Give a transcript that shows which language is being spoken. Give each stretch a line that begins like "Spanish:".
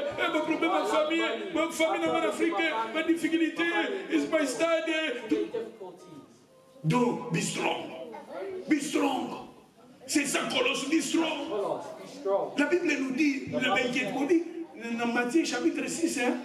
French: Pas problème ma famille. Ma famille dans mon Afrique. Ma difficulté
English: is my study. Donc be strong. Be strong.
French: C'est ça Colosse,
English: be strong.
French: La Bible nous dit, dans Matthieu chapitre 6,